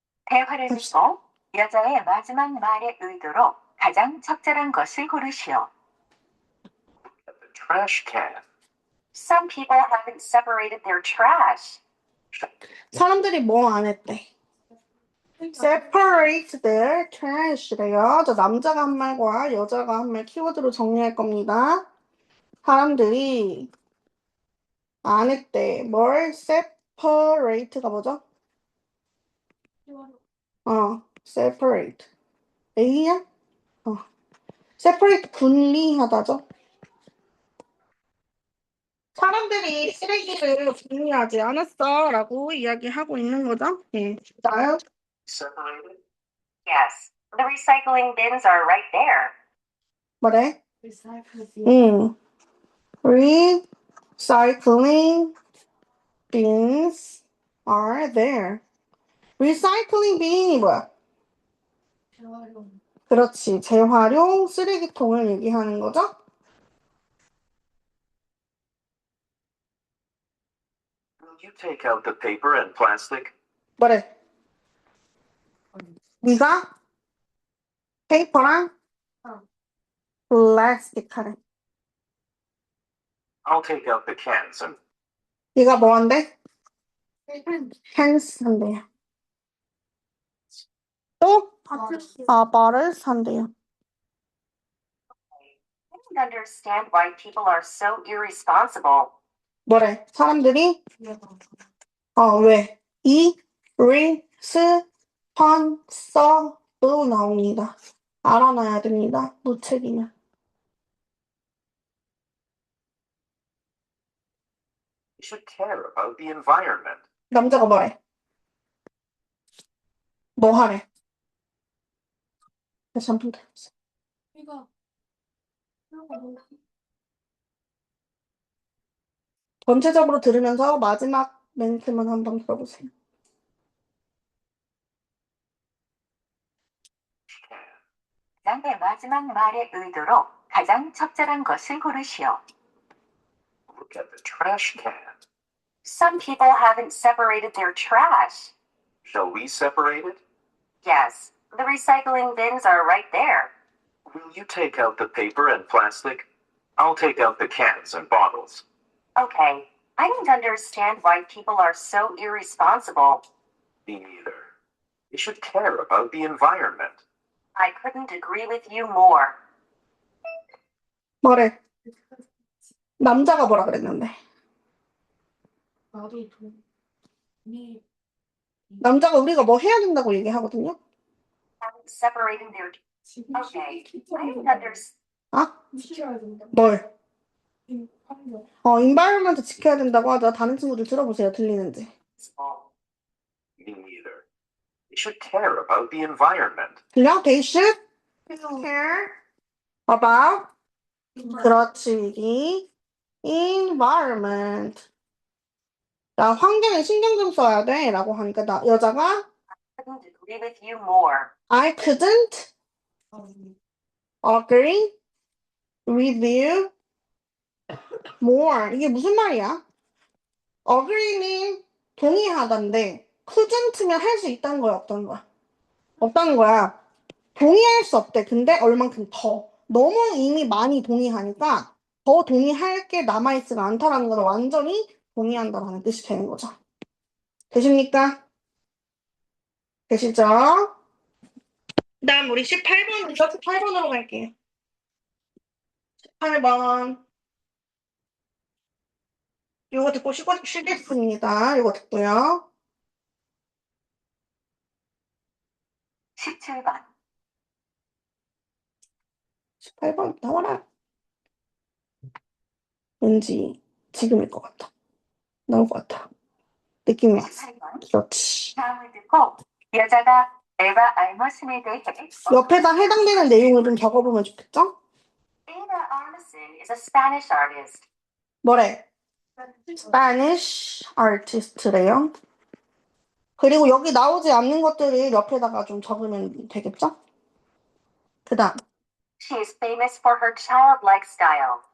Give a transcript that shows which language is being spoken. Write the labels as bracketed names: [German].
[Korean] 대화를 듣고 여자의 마지막 말의 의도로 가장 적절한 것을 고르시오. [English] At the trash can. Some people haven't separated their trash. [Korean] 사람들이 뭐 안 했대? [English] separate their trash래요. [Korean] 저 남자가 한 말과 여자가 한 말 키워드로 정리할 겁니다. 사람들이 안 했대. 뭘 separate가 뭐죠? separate. A야? separate 분리하다죠. 사람들이 쓰레기를 분리하지 않았어 라고 이야기하고 있는 거죠. 예. 나요? [English] Separated? Yes, the recycling bins are right there. [Korean] 뭐래? [English] Recycling. Recycling bins are there. [Korean] recycling bin이 뭐야? 재활용. 그렇지. 재활용 쓰레기통을 얘기하는 거죠. [English] Will you take out the paper and plastic? [Korean] 뭐래? 네가 페이퍼랑 플라스틱 하래. [English] I'll take out the cans and [Korean] 네가 뭐 한대? 캔스 한대요. 또? bottles 한대요. [English] I don't understand why people are so irresponsible. [Korean] 뭐래? 사람들이 왜? irresponsible 나옵니다. 알아놔야 됩니다. 무책임은. [English] you should care about the environment. [Korean] 남자가 뭐래? 뭐 하래? 다시 한번 들어보세요. 이거 전체적으로 들으면서 마지막 멘트만 한번 들어보세요. 가장의 마지막 말의 의도로 가장 적절한 것을 고르시오. [English] Look at the trash can. Some people haven't separated their trash. Shall we separate it? Yes, the recycling bins are right there. Will you take out the paper and plastic? I'll take out the cans and bottles. Okay, I don't understand why people are so irresponsible. Me neither. You should care about the environment. I couldn't agree with you more. [Korean] 뭐래? 남자가 뭐라 그랬는데? 나도 돈이 남자가 우리가 뭐 해야 된다고 얘기하거든요? [English] Haven't separated their. [Korean] 지금 [English] Okay, I don't understand. [Korean] 아? 지켜야 된다. 뭘? 환경. environment 지켜야 된다고 하자. 다른 친구들 들어보세요. 들리는지. [English] Me neither. You should care about the environment. [Korean] 들려? [English] They should care about [Korean] 그렇지, 이기. [English] environment. [Korean] 나 환경에 신경 좀 써야 돼. 라고 하니까 여자가 [English] Couldn't agree with you more. I couldn't agree with you more. [Korean] 이게 무슨 말이야? agree는 동의하다인데 couldn't면 할 수 있다는 거야, 없다는 거야? 없다는 거야. 동의할 수 없대. 근데 얼만큼 더. 너무 이미 많이 동의하니까 더 동의할 게 남아있지가 않다라는 건 완전히 동의한다라는 뜻이 되는 거죠. 되십니까? 되시죠? 그다음 우리 18번으로 18번으로 갈게요. 18번. 요거 듣고 쉬겠습니다. 요거 듣고요. 17번. 18번 나와라. 왠지 지금일 것 같아. 나올 것 같아. 느낌이 왔어. 18번. 그렇지. 다음을 듣고 여자가 에바 알머슨에 대해 옆에다 해당되는 내용을 좀 적어보면 좋겠죠? [English] Eva Armisen is a Spanish artist. [Korean] 뭐래? Spanish artist래요. 그리고 여기 나오지 않는 것들을 옆에다가 좀 적으면 되겠죠? 그 다음 [English] She is famous for her childlike style.